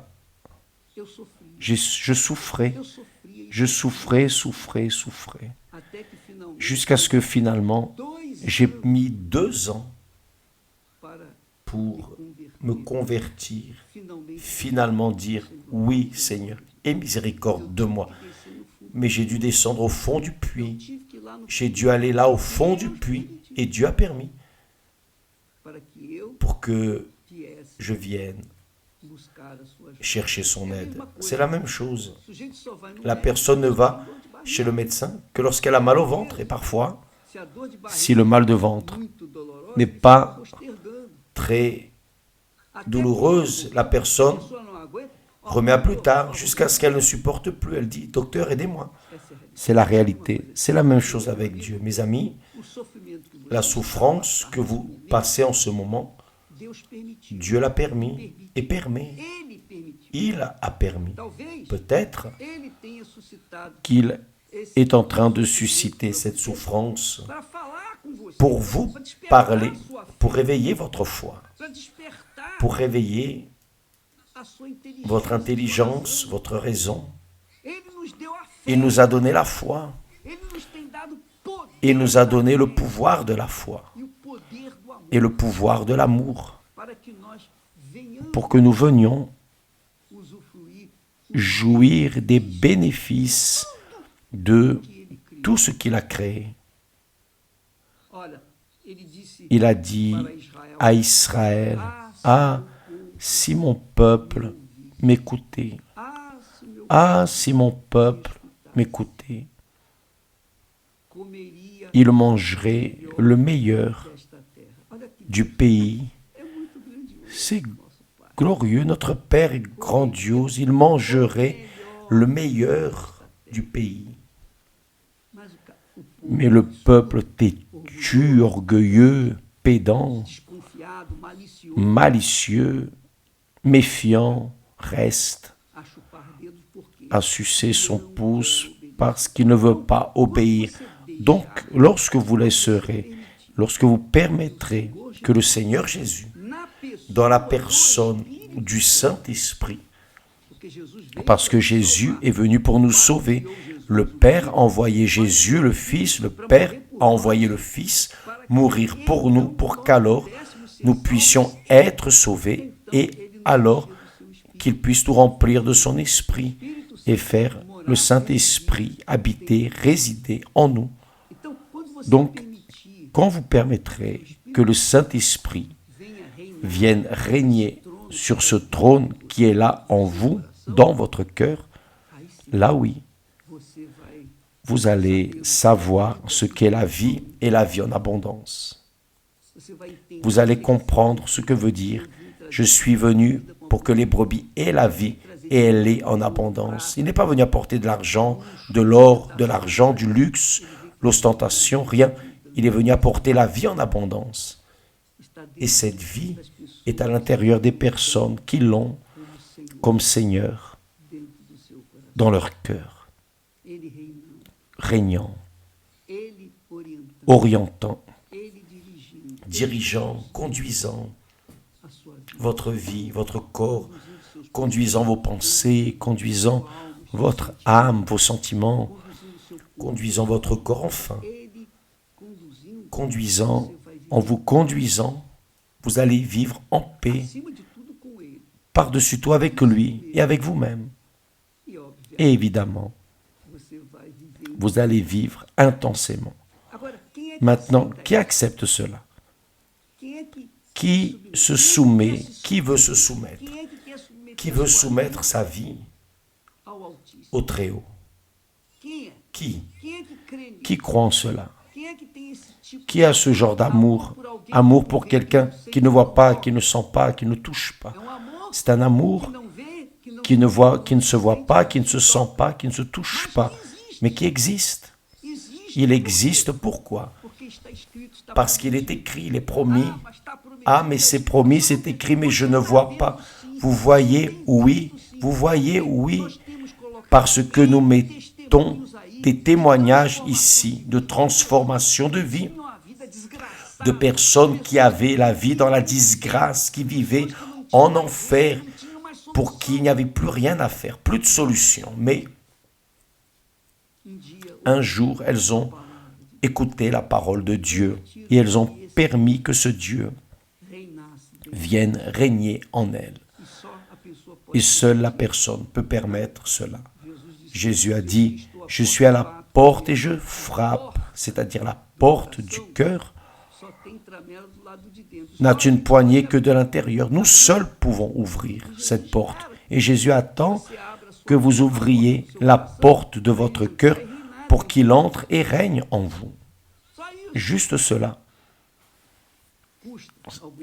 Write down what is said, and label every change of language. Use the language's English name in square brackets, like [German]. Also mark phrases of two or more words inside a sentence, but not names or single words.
[Portuguese] eu sofria. [French] je souffrais, [Portuguese] Eu sofria [French] je souffrais, [Portuguese] até que finalmente, [French] jusqu'à ce que finalement, 2 j'ai [Portuguese] anos [French] mis 2 ans [Portuguese] para [French] pour me me convertir, [Portuguese] finalmente [French] finalement dire « Oui, Seigneur, aie miséricorde de moi ». [Portuguese] descer no fundo. [French] Mais j'ai dû descendre au fond du puits. [Portuguese] Tive que ir lá no [French] J'ai dû aller là au fond du puits et Dieu a permis [Portuguese] para que eu [French] pour que [Portuguese] viesse [French] je vienne [Portuguese] buscar a sua ajuda. [French] chercher son aide. C'est la même chose. [Portuguese] O sujeito só vai no [French] La [Portuguese] médico [French] personne ne [Portuguese] se [French] va [Portuguese] tem dor de barriga. [French] chez le médecin que lorsqu'elle a mal au ventre. Et parfois, [Portuguese] Se a dor de barriga [French] si le mal de ventre [Portuguese] muito dolorosa, [French] n'est [Portuguese] ele [French] pas [Portuguese] fica postergando. [French] très [Portuguese] Até [French] douloureuse, la [Portuguese] que [French] personne [Portuguese] a pessoa não aguenta, ó, [French] remet à plus tard jusqu'à ce qu'elle ne supporte plus. Elle dit « Docteur, aidez-moi ». [Portuguese] essa é a realidade. [French] C'est la réalité. C'est la même chose avec Dieu. Mes amis, [Portuguese] O sofrimento que você [French] la souffrance que vous passez en ce moment, [Portuguese] Deus permitiu. [French] Dieu l'a permis et permet. [Portuguese] Ele permitiu. [French] Il a permis. [Portuguese] Talvez [French] Peut-être [Portuguese] ele tenha suscitado [French] qu'il [Portuguese] esse [French] est en train de susciter cette souffrance [Portuguese] para falar com você, [French] pour vous [Portuguese] para despertar [French] parler, [Portuguese] a sua fé, [French] pour réveiller votre foi, [Portuguese] para despertar [French] pour réveiller [Portuguese] a sua inteligência. [French] votre intelligence, votre raison. [Portuguese] Ele nos deu a fé. [French] Il nous a donné la foi. [Portuguese] Ele nos tem dado poder [French] Il nous a donné le pouvoir de la foi [Portuguese] e o poder do amor [French] et le pouvoir de l'amour [Portuguese] para que nós venhamos [French] pour que nous venions [Portuguese] usufruir [French] jouir des bénéfices de [Portuguese] que ele criou. [French] tout ce qu'il a créé. [Portuguese] Olha, ele disse [French] Il a dit [Portuguese] para Israel: [French] à Israël, « Ah, si mon peuple m'écoutait, [Portuguese] Ah, se meu [French] ah, si mon peuple m'écoutait, [Portuguese] comeria [French] il mangerait le meilleur [Portuguese] desta terra. Olha que [French] du pays. [Portuguese] é muito grandioso. [French] C'est [Portuguese] Nosso Pai. [French] glorieux, notre Père est grandiose, il mangerait le meilleur du pays. [Portuguese] Mas o povo [French] Mais le peuple têtu, orgueilleux, pédant, [Portuguese] desconfiado, malicioso, [French] malicieux, méfiant, reste [Portuguese] a chupar dedos porque [French] à sucer son pouce parce qu'il ne veut pas obéir. Donc, lorsque vous laisserez lorsque vous permettrez que le Seigneur Jésus, [Portuguese] na pessoa [French] dans la [Portuguese] do [French] personne [Portuguese] Espírito [French] du Saint-Esprit, [Portuguese] porque Jesus veio [French] parce que Jésus est venu pour nous sauver, le Père a envoyé Jésus, le Fils, le Père a envoyé le Fils mourir pour nous, pour qu'alors nous puissions être sauvés et alors qu'il puisse nous remplir de son esprit et faire le Saint-Esprit habiter, résider en nous. [Portuguese] Então, quando você [French] Donc, [Portuguese] permitir [French] quand vous permettrez que le Saint-Esprit [Portuguese] venha reinar [French] vienne régner sur ce trône qui est là en vous, dans votre cœur, [Portuguese] aí sim [French] là oui, [Portuguese] você vai [French] vous allez savoir ce qu'est la vie et la vie en abondance. [Portuguese] você vai entender [French] Vous allez comprendre ce que veut dire « Je suis venu pour que les brebis aient la vie et elle l'ait en abondance ». Il n'est pas venu apporter de l'argent, de l'or, de l'argent, du luxe, l'ostentation, rien. Il est venu apporter la vie en abondance. [Portuguese] está [French] Et [Portuguese] dentro [French] cette vie [Portuguese] das pessoas [French] est à l'intérieur des personnes qui l'ont [Portuguese] como Senhor [French] comme Seigneur [Portuguese] dentro do seu coração. [French] dans leur cœur, [Portuguese] Ele reinando, [French] régnant, [Portuguese] ele orientando, [French] orientant, [Portuguese] ele dirigindo [French] dirigeant, conduisant [Portuguese] a sua vida, [French] votre vie, votre corps, [Portuguese] conduzindo seus [French] conduisant vos pensées, conduisant votre âme, vos sentiments, [Portuguese] conduzindo seu corpo, [French] conduisant votre corps, enfin, [Portuguese] ele conduzindo [French] conduisant, en vous conduisant, vous allez vivre en paix, [Portuguese] acima de tudo com ele. [French] par-dessus tout avec lui et avec vous-même. [Portuguese] E obviamente [French] Et évidemment, [Portuguese] você vai viver. [French] vous allez vivre intensément. [Portuguese] Agora, quem é que [French] Maintenant, [Portuguese] aceita [French] qui [Portuguese] isso? [French] accepte cela? [Portuguese] Quem é que [French] Qui se [Portuguese] Quem [French] soumet? [Portuguese] quer se [French] Qui veut se [Portuguese] submeter? [French] soumettre? [Portuguese] Quem é que quer submeter [French] Qui [Portuguese] a [French] veut [Portuguese] sua [French] soumettre [Portuguese] vida [French] sa vie [Portuguese] ao Altíssimo? [French] au Très-Haut? [Portuguese] Quem é? [French] Qui? [Portuguese] Quem é que crê nisso? [French] Qui croit en cela? [Portuguese] Quem é que tem esse tipo [French] Qui a ce genre d'amour? Amour pour quelqu'un qui ne voit pas, qui ne sent pas, qui ne touche pas. [Portuguese] É um amor [French] C'est un amour [Portuguese] que não vê, que não [French] qui ne voit, qui ne se voit [Portuguese] sente, [French] pas, qui ne se sent pas, qui ne se touche pas, mais qui existe. [Portuguese] existe. [French] Il existe pourquoi? [Portuguese] Porque está escrito, está [French] Parce qu'il est [Portuguese] prometido. [French] écrit, il est promis. [Portuguese] Mas está prometido. [French] Ah, mais c'est promis, c'est écrit, mais je ne vois pas. Vous voyez, oui, vous voyez, oui, [Portuguese] Nós temos colocado [French] parce que nous mettons [Portuguese] testemunhos aí [French] des témoignages ici de transformation de vie, [Portuguese] tinham a vida desgraçada, [French] de personnes qui avaient la vie dans la disgrâce, qui vivaient en enfer, [Portuguese] não tinham mais solução. [French] pour qui il n'y avait plus rien à faire, plus de solution. Mais [Portuguese] Dia, [French] un jour, elles ont écouté la parole de Dieu et elles ont permis que ce Dieu [Portuguese] reinasse dentro. [French] vienne régner en elles. [Portuguese] E só a pessoa pode. [French] Et seule la personne peut permettre cela. [Portuguese] Jesus disse: [French] Jésus a dit, je suis à la porte et je frappe, c'est-à-dire la porte du cœur [Portuguese] só tem tramela do lado de dentro. [French] n'a une poignée que de l'intérieur. Nous seuls pouvons ouvrir cette porte. Et Jésus attend [Portuguese] Você abra a sua [French] que vous ouvriez la porte de votre cœur pour qu'il entre et règne en vous. [Portuguese] Só isso [French] Juste cela. [Portuguese] custa alguma